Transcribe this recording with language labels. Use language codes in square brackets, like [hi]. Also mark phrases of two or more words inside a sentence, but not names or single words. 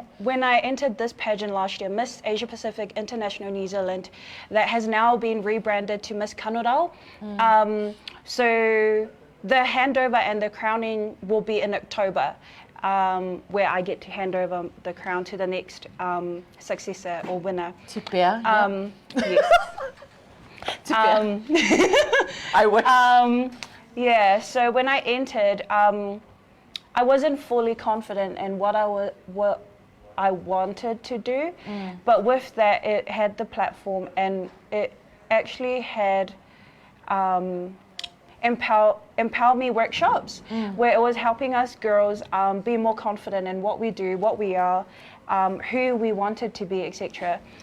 [en] When I entered this pageant last year, Miss Asia Pacific International New Zealand, that has now been rebranded to Miss Kanurau. So the handover and the crowning will be in October, where I get to hand over the crown to the next successor or winner. Te pea, Yes. Te pea. I wish. Yeah, so when I entered, I wasn't fully confident in what I wanted to do, but with that, it had the platform, and it actually had empower me workshops, where it was helping us girls be more confident in what we do, what we are, who we wanted to be, etc.